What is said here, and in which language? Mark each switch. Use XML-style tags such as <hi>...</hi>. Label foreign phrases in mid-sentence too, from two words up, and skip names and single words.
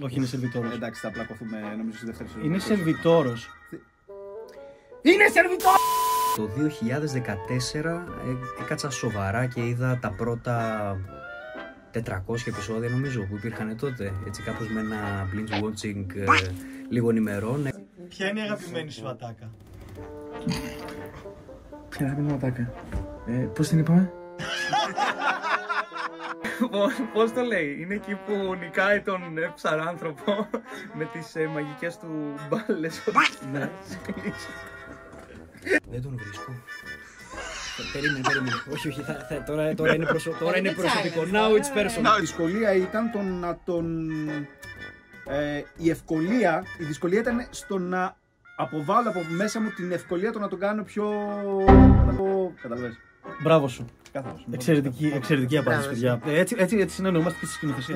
<el>Όχι, είναι σερβιτόρος. Εντάξει, θα πλακωθούμε νομίζω στη δεύτερη σερβιτόρος. Είναι σερβιτόρος. Είναι σερβιτόρος! Το 2014 έκατσα σοβαρά και είδα τα πρώτα 400 επεισόδια νομίζω που υπήρχαν τότε. Έτσι κάπως με ένα</el> <en>binge watching</en> <el>λίγων ημερών. Ποια είναι η αγαπημένη σου ατάκα? Ποια αγαπημένη ατάκα? Πώς την είπαμε? Πώς το λέει? Είναι εκεί που νικάει τον ψαράνθρωπο με τις μαγικές του μπάλες. Ναι. Δεν τον βρίσκω. Περίμενε. Όχι, τώρα είναι προσωπικό.</el> <en>Now it's personal.</en> <el>Η δυσκολία ήταν το να τον... η δυσκολία ήταν στο να αποβάλω από μέσα μου την ευκολία το να τον κάνω πιο... Καταλαβαίνεις. Μπράβο σου. Εξαιρετική απάντηση, παιδιά. Έτσι συνεννοούμαστε και στη σκηνοθεσία.</el>